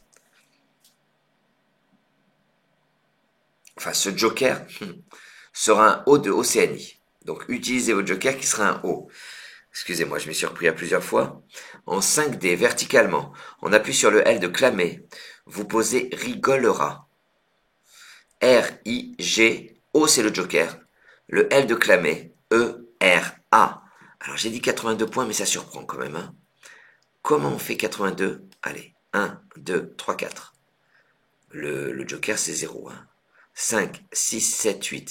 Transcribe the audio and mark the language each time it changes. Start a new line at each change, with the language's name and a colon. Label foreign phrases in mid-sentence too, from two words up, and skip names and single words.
French: Enfin, ce joker sera un O de Océanie. Donc utilisez votre joker qui sera un O. Excusez-moi, je m'y suis repris à plusieurs fois. En 5D, verticalement, on appuie sur le L de clamer. Vous posez rigolera. R-I-G, O c'est le joker. Le L de clamer, E-R-A. Alors j'ai dit 82 points, mais ça surprend quand même. Hein. Comment on fait 82? Allez, 1, 2, 3, 4. Le joker c'est 0. Hein. 5, 6, 7, 8.